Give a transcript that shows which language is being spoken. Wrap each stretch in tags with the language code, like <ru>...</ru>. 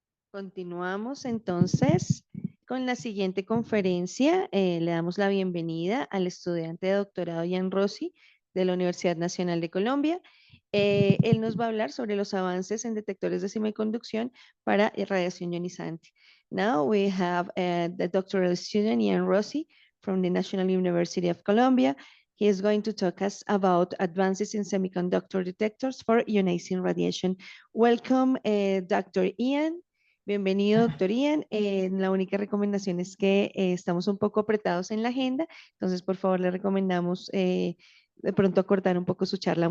<es>Continuamos entonces con la siguiente conferencia. Le damos la bienvenida al estudiante de doctorado Ian Rossi de la Universidad Nacional de Colombia. Él nos va a hablar sobre los avances en detectores de semiconducción para radiación ionizante.</es> <en>Now we have the doctoral student Ian Rossi from the National University of Colombia. He is going to talk us about advances in semiconductor detectors for ionizing radiation. Welcome, Dr. Ian.</en> <es>Bienvenido, doctor Ian. La única recomendación es que estamos un poco apretados en la agenda, entonces por favor le recomendamos de pronto acortar un poco su charla.</es>